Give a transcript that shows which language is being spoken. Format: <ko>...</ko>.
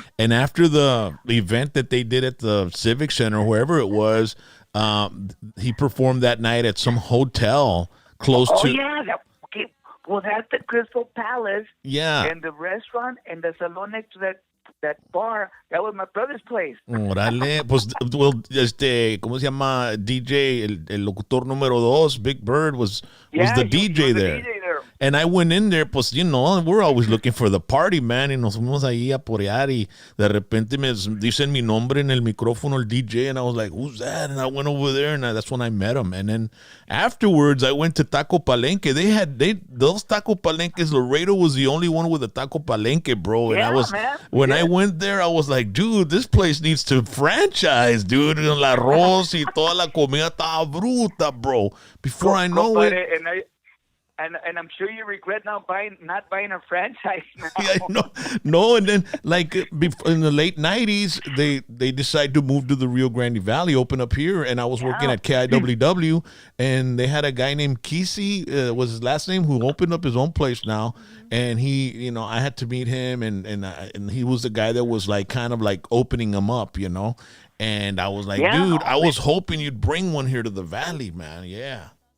<en>And after the event that they did at the Civic Center, wherever it was, he performed that night at some hotel close to. Oh, yeah. Okay. Well, that's the Crystal Palace. Yeah. And the restaurant and the salon next to that bar, that was my brother's place.</en> <es>Órale, pues,</es> <en>well,</en> <es>¿cómo se llama?</es> <en>DJ,</en> <es>el locutor número 2,</es> <en>Big Bird, was the DJ there. And I went in there,</en> <es>pues,</es> <en>you know, we're always looking for the party, man,</en> <es>y nos fuimos ahí a porear, y de repente me dicen mi nombre en el micrófono, el DJ,</es> <en>and I was like, who's that? And I went over there, and that's when I met him. And then afterwards, I went to Taco Palenque. Those Taco Palenques, Laredo was the only one with a Taco Palenque, bro. And I went there, I was like, dude, this place needs to franchise, dude.</en> <es>El arroz y toda la comida estaba bruta,</es> <en>bro. Before I know it. And I'm sure you regret not buying a franchise now. Yeah, no, and then like in the late 90s, they decided to move to the Rio Grande Valley, open up here, and I was working at KIWW, and they had a guy named Kesey, was his last name, who opened up his own place now, and he, you know, I had to meet him, and he was the guy that was like kind of like opening him up, you know, and I was like, dude, I was hoping you'd bring one here to the Valley, man, yeah.</en>